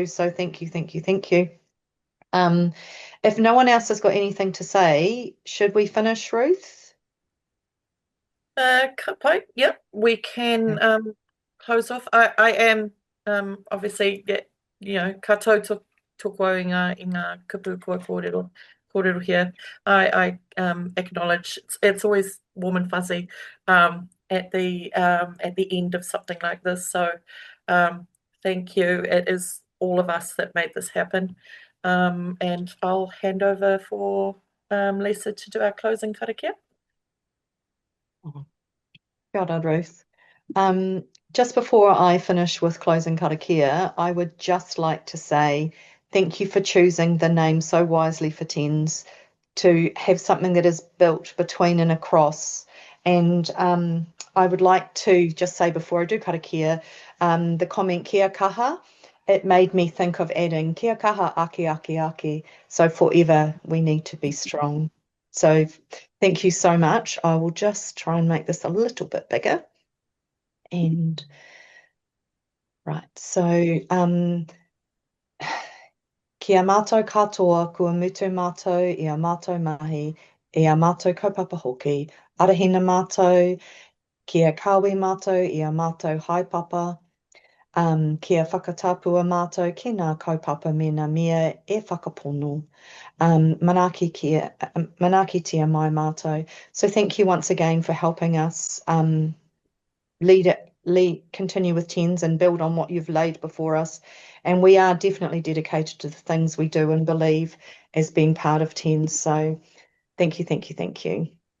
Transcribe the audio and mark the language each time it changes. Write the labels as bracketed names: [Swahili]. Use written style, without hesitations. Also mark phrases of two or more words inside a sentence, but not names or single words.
[English] So thank you, thank you, thank you. If no one else has got anything to say, should we finish, Ruth? Yep, we can close off. I am obviously, you know, [Māori] katoa tōku inga kupu kua kōrero here. [English] I acknowledge it's always warm and fuzzy at the end of something like this. So thank you. It is all of us that made this happen. And I'll hand over for Lisa to do our closing karakia. [Māori] Kia ora, Ruth. [English] Just before I finish with closing karakia, I would just like to say thank you for choosing the name so wisely for TENZ, to have something that is built between and across. And I would like to just say before I do karakia, the comment [Māori] kia kaha, [English] it made me think of adding [Māori] kia kaha ake ake ake. [English] So forever we need to be strong. So thank you so much. I will just try and make this a little bit bigger. And right, so [Māori] kia mātou katoa kua mutu mātou i a mātou mahi, i a mātou kaupapa hoki, arahina mātou, kia kawi mātou i a mātou haipapa, kia whakatapua mātou ki ngā kaupapa me ngā mea e whakapono. Manaki tia mai mātou. [English] So thank you once again for helping us continue with TENZ and build on what you've laid before us. And we are definitely dedicated to the things we do and believe as being part of TENZ. So thank you, thank you, thank you.